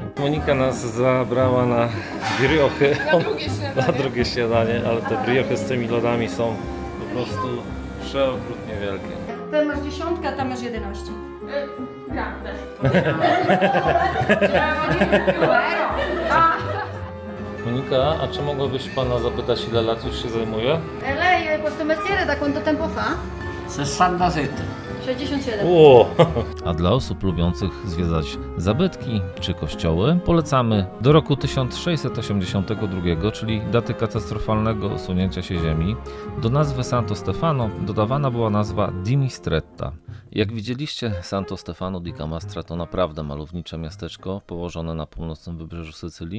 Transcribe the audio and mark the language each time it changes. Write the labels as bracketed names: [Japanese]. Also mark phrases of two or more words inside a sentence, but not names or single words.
[Polish] Monika nas zabrała na briochy, na drugie śniadanie, ale te briochy z tymi lodami są po prostu przeokrutnie wielkie. Ty masz 10, a tam masz 11. Prawda. Monika, a czy mogłabyś pana zapytać, ile lat już się zajmuje? [Italian] Lei questo mestiere da quanto tempo fa? [Polish] 67. 67. A dla osób lubiących zwiedzać zabytki czy kościoły polecamy do roku 1682, czyli daty katastrofalnego osunięcia się ziemi. Do nazwy Santo Stefano dodawana była nazwa Di Mistretta. Jak widzieliście, Santo Stefano di Camastra to naprawdę malownicze miasteczko położone na północnym wybrzeżu Sycylii.